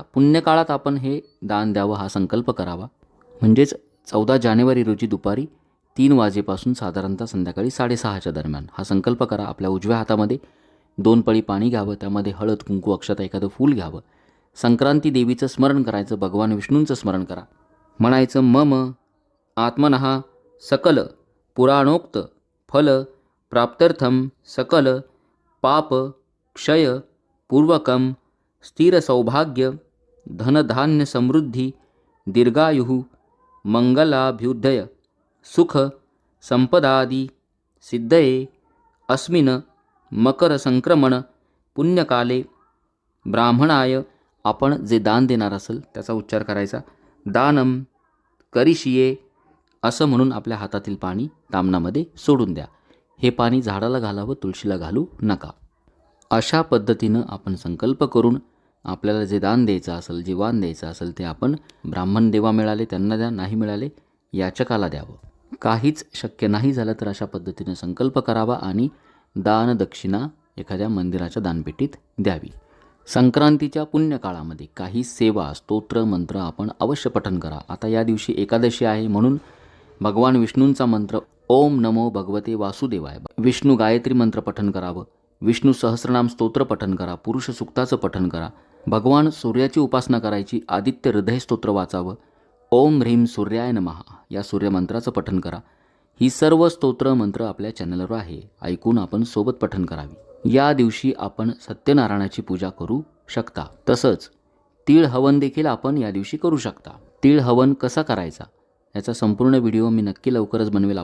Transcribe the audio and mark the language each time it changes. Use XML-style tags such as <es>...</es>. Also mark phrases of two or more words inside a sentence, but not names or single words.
<mr>पुण्यकाळात आपण हे दान द्यावं हा संकल्प करावा. म्हणजेच 14 जानेवारी रोजी दुपारी 3 वाजेपासून साधारणतः संध्याकाळी 6:30च्या दरम्यान हा संकल्प करा. आपल्या उजव्या हातामध्ये 2 पळी पाणी घ्यावं, त्यामध्ये हळद, कुंकू, अक्षता, एखादं फूल घ्यावं. संक्रांती देवीचं स्मरण करायचं, भगवान विष्णूंचं स्मरण करा.</mr> <sa>म्हणायचं मम आत्मनः सकल पुराणोक्त फल प्राप्त्यर्थम सकल पाप क्षय पूर्वकम स्थिर सौभाग्य धनधान्य समृद्धी दीर्घायुः मंगलाभ्युदय सुख संपदादी सिद्धये अस्मिन् मकर संक्रमण पुण्यकाले ब्राह्मणाय.</sa> <mr>आपण जे दान देणार असेल त्याचा उच्चार करायचा.</mr> <sa>दानम करिष्ये</sa> <mr>असं म्हणून आपल्या हातातील पाणी तामणामध्ये सोडून द्या. हे पाणी झाडाला घालावं, तुळशीला घालू नका. अशा पद्धतीनं आपण संकल्प करून आपल्याला जे दान द्यायचं असेल, जे वाण द्यायचं असेल ते आपण ब्राह्मण देवा मिळाले त्यांना द्या, नाही मिळाले याचकाला द्यावं. काहीच शक्य नाही झालं तर अशा पद्धतीनं संकल्प करावा आणि दान दक्षिणा एखाद्या मंदिराच्या दानपेटीत द्यावी. संक्रांतीच्या पुण्यकाळामध्ये काही सेवा, स्तोत्र, मंत्र आपण अवश्य पठण करा. आता या दिवशी एकादशी आहे म्हणून भगवान विष्णूंचा मंत्र</mr> <sa>ओम नमो भगवते वासुदेवाय,</sa> <mr>विष्णू गायत्री मंत्र पठण करावं. विष्णू सहस्रनाम स्तोत्र पठण करा. पुरुष सूक्ताचं पठण करा. भगवान सूर्याची उपासना करायची. आदित्य हृदय स्तोत्र वाचावं.</mr> <sa>ओम ह्रीम सूर्याय नमः</sa> <mr>या सूर्यमंत्राचं पठण करा. ही सर्व स्तोत्र मंत्र आपल्या चॅनलवर आहे, ऐकून आपण सोबत पठण करावी. या दिवशी आपण सत्यनारायणाची पूजा करू शकता. तसंच तीळ हवन देखील आपण या दिवशी करू शकता. तीळ हवन कसा करायचा याचा संपूर्ण व्हिडिओ मी नक्की लवकरच बनवेल.</mr>